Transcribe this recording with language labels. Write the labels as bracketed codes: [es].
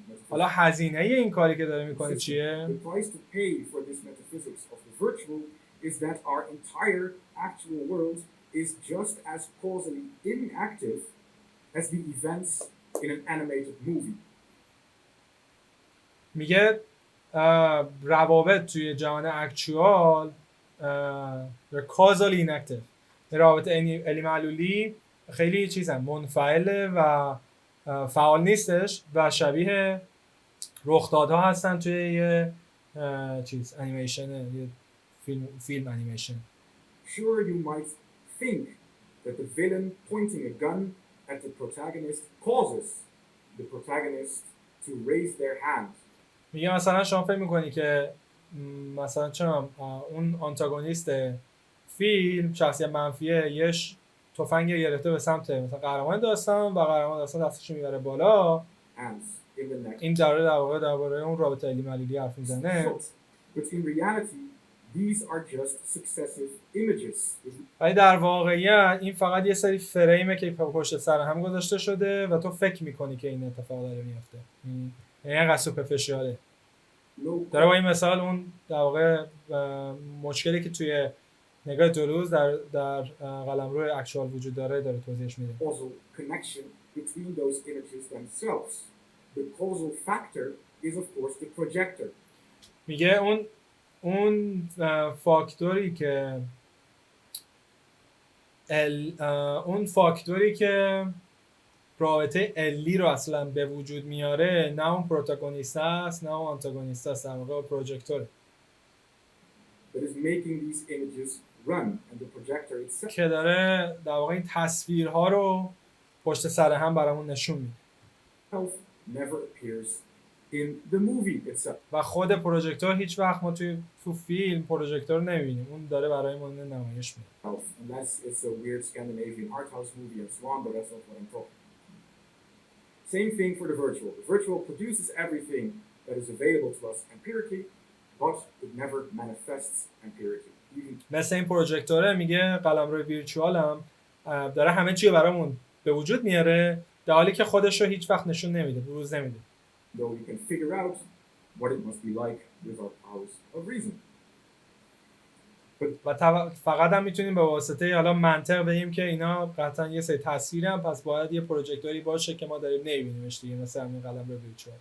[fa] حالا هزینه این کاری که داره میکنه چیه؟ [en] The price to pay for this metaphysics of the virtual is that our entire actual world is just as causally inactive as the events in an animated movie. [fa] میگه روابط توی جهان اکچوال [en] causally inactive، [fa] روابط علی معلولی خیلی چیزن، منفعله و فعال نیستش و شبیه رخدادها هستن توی یه چیز انیمیشن، یه فیلم انیمیشن. [en] Sure, you might think that the villain pointing a gun at the protagonist causes the protagonist to raise their hand. [fa] میگه مثلا شما فکر میکنی که مثلا چرا اون آنتاگونیست فیلم شخصیت منفیه یه تفنگ گرفته به سمت مثلا قهرمان داستان و قهرمان داستان دستش میبره بالا، این در واقع درباره اون رابطه علی معلولی حرف میزنه. [en] But in reality these are just successive images. [fa] ولی در واقعیت این فقط یه سری فریمه که پشت سر هم گذاشته شده و تو فکر میکنی که این اتفاق داره میفته. یعنی اینقدر سوپرفیشیاله. داره با این مثال اون در واقع مشکلی که توی نگاه دلوز در قلمرو اکچوال وجود داره توضیحش میده. [en] Also connection between those images themselves. The causal factor is of course the projector. [fa] میگه اون فاکتوری که رابطه علی رو اصلا به وجود میاره نه اون پروتاگونیست است نه اون آنتاگونیست است، در واقع پروژکتوره [en] that is making these images run and the projector itself. [fa] که داره در واقع این تصویرها رو پشت سر هم برامون نشون میده. [en] Never appears in the movie itself. [fa] و خود پروژکتور هیچ وقت ما تو فیلم پروژکتور نمیبینیم، اون داره برای ما نمایش میده. [en] Unless it's a weird Scandinavian art house movie and so on, but that's not what I'm talking. Same thing for the virtual. The virtual produces everything that is available to us empirically, but it never manifests empirically. [fa] مثل این پروژکتوره میگه قلمرو ویرچوال هم داره همه چی برامون به وجود میاره در حالی که خودش رو هیچ وقت نشون نمیده، بروز نمیده. [en] Though we can figure out what it must be like with our powers of reason. [fa] و فقط هم میتونیم به واسطه حالا منطق بگیم که اینا قطعا یه سری تصویرن، پس باید یه پروژکتوری باشه که ما داریم نمیبینیمش دیگه، مثل همین قلمرو ویرچوال.